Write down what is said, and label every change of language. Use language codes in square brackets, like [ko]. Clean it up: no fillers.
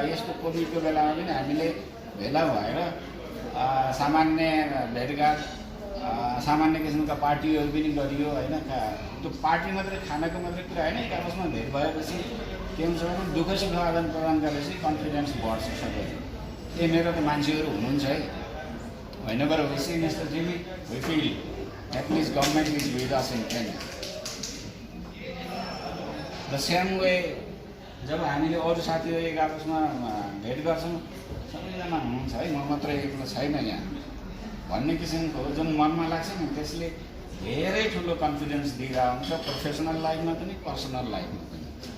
[ne] यस्तो कोभिडको बेलामा पनि हामीले भेला भएर सामान्य भेटघाट, सामान्य किसिमका पार्टीहरू पनि गरियो होइन। त्यो पार्टी मात्रै खानाको मात्रै कुरा होइन। एक आपसमा भेट भएपछि के हुन्छ भने दुःख सुख आदान प्रदान गरेपछि कन्फिडेन्स बढ्छ सबै। ए मेरो त मान्छेहरू हुनुहुन्छ है। [en] Whenever we see Mr. Jimmy, we feel at least government is with us in Kenya. The same way, [ne] जब हामीले अरू साथीहरू एक आपसमा भेट गर्छौँ सबैजना हुनुहुन्छ है, म मात्रै एक्लो छैन यहाँ भन्ने किसिमको जुन मनमा लाग्छ नि, त्यसले धेरै ठुलो कन्फिडेन्स दिइरहेको हुन्छ प्रोफेसनल लाइफमा पनि पर्सनल लाइफमा पनि।